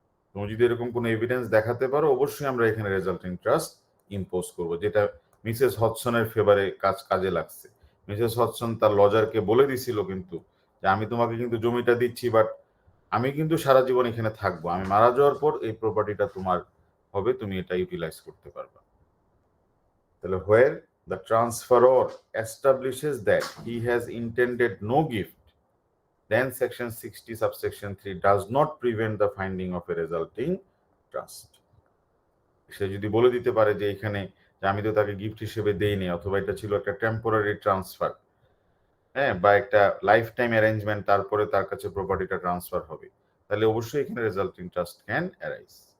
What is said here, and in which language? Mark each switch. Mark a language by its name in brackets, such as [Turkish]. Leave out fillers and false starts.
[Bangla] তুমি যদি এরকম কোনো এভিডেন্স দেখাতে পারো অবশ্যই আমরা এখানে রেজাল্টিং ট্রাস্ট ইম্পোজ করব, যেটা মিসেস হডসনের ফেভারে কাজে লাগছে। মিসেস হডসন তার লজারকে বলে দিছিল কিন্তু যে আমি তোমাকে কিন্তু জমিটা দিচ্ছি, বাট আমি কিন্তু সারা জীবন এখানে থাকবো, আমি মারা যাওয়ার পর এই প্রপার্টিটা তোমার হবে, তুমি এটা ইউটিলাইজ করতে পারবা। তাহলে [English] where the transferor establishes that he has intended no gift, then section 60 subsection 3 does not prevent the finding of a resulting trust. [Bangla] সে যদি বলে দিতে পারে যে এখানে যে আমি তো তাকে গিফট হিসেবে দেইনি, অথবা এটা ছিল একটা টেম্পোরারি ট্রান্সফার, হ্যাঁ, বা একটা লাইফ টাইম অ্যারেঞ্জমেন্ট, তারপরে তার কাছে প্রপার্টিটা ট্রান্সফার হবে, তাহলে অবশ্যই এখানে রেজাল্টিং ট্রাস্ট ক্যান অ্যারাইজ।